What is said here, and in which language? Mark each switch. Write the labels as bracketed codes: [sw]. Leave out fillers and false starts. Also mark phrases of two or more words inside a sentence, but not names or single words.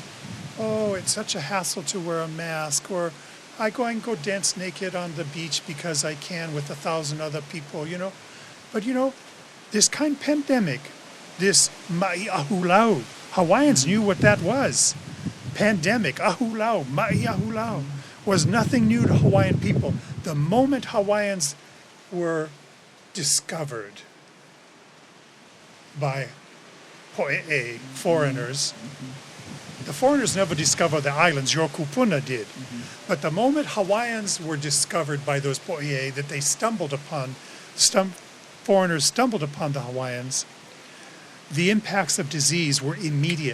[en] Oh, it's such a hassle to wear a mask, or I go dance naked on the beach because I can with 1,000 other people, But this kind of pandemic, this [haw] ma'i ahulau, [en] Hawaiians knew what that was. Pandemic, [haw] ahulau, ma'i ahulau, [en] was nothing new to Hawaiian people. The moment Hawaiians were discovered by po'e'e, foreigners, the foreigners never discovered the islands, your kupuna did. But the moment Hawaiians were discovered by those po'e'e, that they foreigners stumbled upon the Hawaiians, the impacts of disease were immediate.